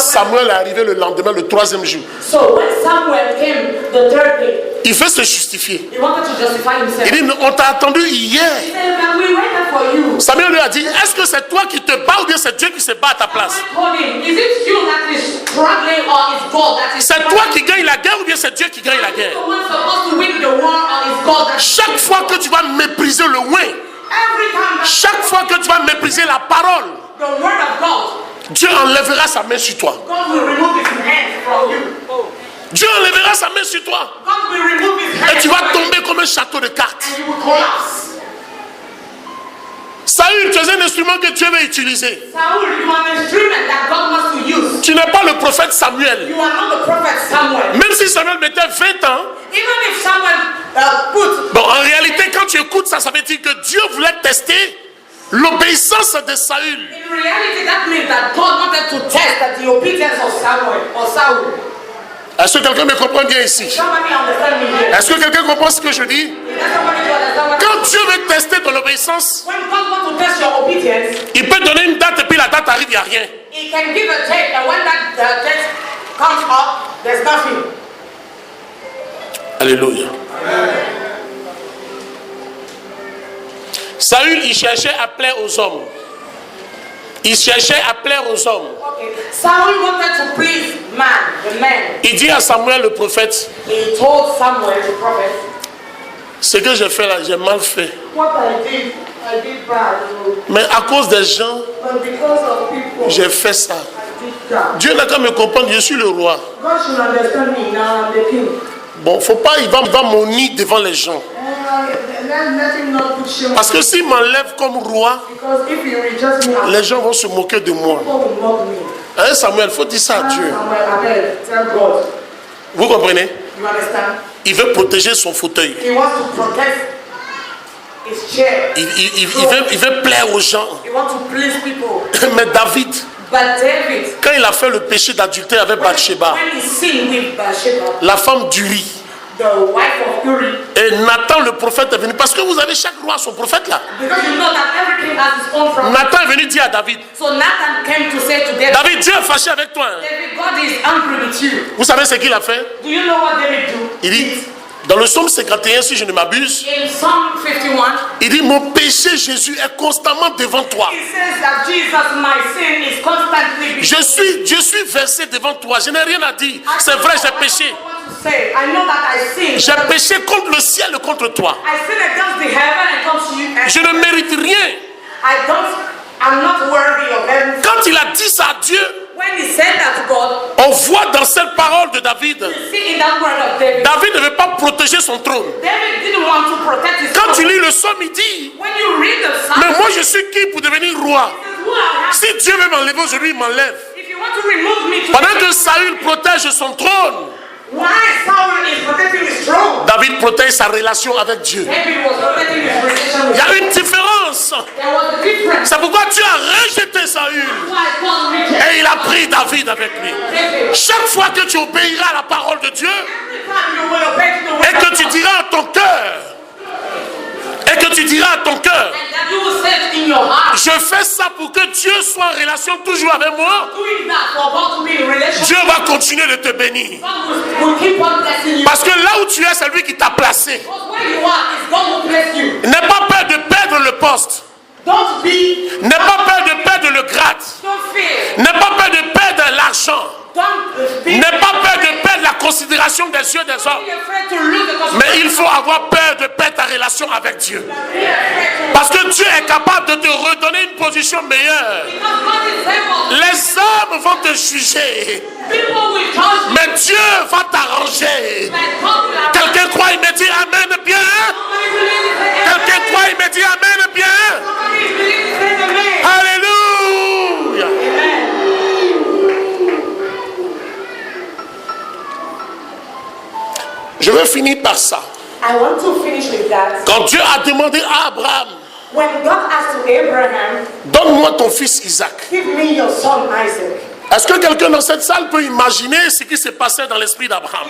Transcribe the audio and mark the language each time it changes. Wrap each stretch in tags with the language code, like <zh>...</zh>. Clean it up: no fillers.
<fr>Samuel est arrivé le lendemain, le 3e jour,</fr> <en>So when Samuel came the third day,</en> <fr>il veut se justifier.</fr> <en>he wanted to justify himself.</en> <fr>Il dit, on t'a attendu hier.</fr> <en>He said, "But we waited for you."</en> <fr>Samuel lui a dit, est-ce que c'est toi qui te bats ou bien c'est Dieu qui se bat à ta place?</fr> <en>I told him, is it you that is struggling or is God that is</en> <fr>C'est toi qui gagne la guerre ou bien c'est Dieu qui gagne la</fr> <en>the</en> <fr>guerre?</fr> <en>one supposed to win the war or is God that</en> <fr>Chaque fois que tu vas mépriser le loin,</fr> <en>every time that</en> <fr>chaque fois que tu vas mépriser la parole,</fr> <en>the word of God,</en> <fr>Dieu enlèvera sa main sur toi.</fr> <en>God will remove his hand from you.</en> <fr>Dieu enlèvera sa main sur toi.</fr> <en>God will remove his hand</en> <fr>Et tu vas</fr> <en>from you</en> <fr>tomber comme un château de cartes.</fr> <en>and you will collapse.</en> <fr>Saül, tu es un instrument que Dieu veut utiliser.</fr> <en>Saul, you are an instrument that God wants to use.</en> <fr>Tu n'es pas le prophète Samuel.</fr> <en>You are not the prophet Samuel.</en> <fr>Même si Samuel mettait 20 ans,</fr> <en>Even if Samuel put,</en> <fr>bon, en réalité, quand tu écoutes ça, ça veut dire que Dieu voulait tester l'obéissance de Saül.</fr> <en>in reality that means that God wanted to test the obedience of Samuel or Saul.</en> <fr>Est-ce que quelqu'un me comprend bien ici?</fr> <en>Somebody understand me here.</en> <fr>Est-ce que quelqu'un comprend ce que je dis?</fr> <en>Is there somebody to understand what</en> <fr>Quand Dieu veut tester ton obéissance,</fr> <en>when God wants to test your obedience,</en> <fr>il peut donner une date et puis la date arrive, il n'y a rien.</fr> <en>He can give a date, and when that date comes up, there's nothing. Alléluia.</en> <fr>Saül, il cherchait à plaire aux hommes. Il cherchait à plaire aux hommes.</fr> <en>Okay. Saul wanted to please man, the man.</en> <fr>Il dit à Samuel le prophète,</fr> <en>He told Samuel, the prophet,</en> <fr>ce que j'ai fait là, j'ai mal fait.</fr> <en>what I did bad,</en> <fr>Mais à cause des gens,</fr> <en>but because of people,</en> <fr>j'ai fait ça.</fr> <en>I did that.</en> <fr>Dieu n'a qu'à me comprendre, je suis le roi.</fr> <en>God should understand me now. I'm the king.</en> <fr>Bon, faut pas, il va m'honner devant les gens.</fr> <en>Let him not put shame.</en> <fr>Parce que s'il m'enlève comme roi,</fr> <en>Because if he rejects me,</en> <fr>les gens vont se moquer de moi.</fr> <en>people will mock me.</en> <fr>Hein, Samuel, faut dire ça à Dieu.</fr> <en>Samuel, Abel, tell God.</en> <fr>Vous comprenez?</fr> <en>You understand?</en> <fr>Il veut protéger son fauteuil.</fr> <en>He wants to protect his chair.</en> <fr>Il veut plaire aux gens.</fr> <en>He wants to please people.</en> <fr>Mais David,</fr> <en>But David,</en> <fr>quand il a fait le péché d'adultère avec Bathsheba,</fr> <en>when he sinned with Bathsheba,</en> <fr>la femme d'Uri,</fr> <en>the wife of Uri.</en> <fr>Et Nathan le prophète est venu. Parce que vous avez chaque roi son prophète là.</fr> <en>Because you know that every king has his own prophet.</en> <fr>Nathan est venu dire à David.</fr> <en>So Nathan came to say to David,</en> <fr>David, Dieu est fâché avec toi. Hein.</fr> <en>David, God is angry with you.</en> <fr>Vous savez ce qu'il a fait?</fr> <en>Do you know what David do?</en> <fr>Il dit, dans le psaume 51, si je ne m'abuse,</fr> <en>In Psalm 51,</en> <fr>il dit, mon péché, Jésus, est constamment devant toi.</fr> <en>it says that Jesus, my sin, is constantly before</en> <fr>Je suis versé devant toi. Je n'ai rien à dire. C'est vrai, j'ai péché.</fr> <en>I know that I sin.</en> <fr>J'ai péché contre le ciel et contre toi.</fr> <en>I sin against the heaven and against you. And</en> <fr>Je ne mérite rien.</fr> <en>I'm not worthy of everything.</en> <fr>Quand il a dit ça à Dieu,</fr> <en>When he said that to God,</en> <fr>on voit dans cette parole de David,</fr> <en>see in that word of David,</en> <fr>David ne veut pas protéger son trône.</fr> <en>David didn't want to protect his</en> <fr>Quand</fr> <en>throne.</en> <fr>il lit le psaume, il dit,</fr> <en>When you read the psalm,</en> <fr>mais moi je suis qui pour devenir roi?</fr> <en>who I am.</en> <fr>Si Dieu veut m'enlever aujourd'hui, il m'enlève.</fr> <en>If you want to remove me to</en> <fr>Pendant que Saül protège son trône,</fr> <en>why Saul is protecting his throne?</en> <fr>David protège sa relation avec Dieu.</fr> <en>David was protecting his relation</en> <fr>Il</fr> <en>with</en> <fr>y</fr> <en>God.</en> <fr>a une différence.</fr> <en>There was a difference.</en> <fr>C'est pourquoi Dieu a rejeté Saül</fr> <en>Why God rejected</en> <fr>et il a pris David avec lui.</fr> <en>David.</en> <fr>Chaque fois que tu obéiras à la parole de Dieu</fr> <en>Every time you will obey to the word</en> <fr>et que</fr> <en>of</en> <fr>tu</fr> <en>God,</en> <fr>diras à ton cœur,</fr> <en>and that you will say in your heart,</en> <fr>je fais ça pour que Dieu soit en relation toujours avec moi,</fr> <en>doing that for God to be in relationship,</en> <fr>Dieu va continuer de te bénir.</fr> <en>God will keep on blessing you.</en> <fr>Parce que là où tu es, c'est lui qui t'a placé.</fr> <en>Because where you are is God will bless you.</en> <fr>N'aie pas peur de perdre le poste.</fr> <en>Don't be,</en> <fr>N'aie pas peur de perdre le grade.</fr> <en>don't fear.</en> <fr>N'aie pas peur de perdre l'argent.</fr> <en>Don't be,</en> <fr>N'aie pas peur de perdre la considération des yeux des hommes.</fr> <en>be afraid to lose the control.</en> <fr>Mais il faut avoir peur de perdre ta relation avec Dieu.</fr> <en>Be afraid to,</en> <fr>Parce que Dieu est capable de te redonner une position meilleure.</fr> <en>because God is able.</en> <fr>Les hommes vont te juger,</fr> <en>People will judge you.</en> <fr>mais Dieu va t'arranger.</fr> <en>But God will have.</en> <fr>Quelqu'un croit, il me dit Amen bien.</fr> <en>Somebody believe it, say amen.</en> <fr>Quelqu'un croit, il me dit Amen bien.</fr> <en>Somebody believe it, say amen. Alléluia. Amen.</en> <fr>Je veux finir par ça.</fr> <en>I want to finish with that.</en> <fr>Quand Dieu a demandé à Abraham,</fr> <en>When God asked to Abraham,</en> <fr>donne-moi ton fils Isaac.</fr> <en>give me your son Isaac.</en> <fr>Est-ce que quelqu'un dans cette salle peut imaginer ce qui se passait dans l'esprit d'Abraham?</fr>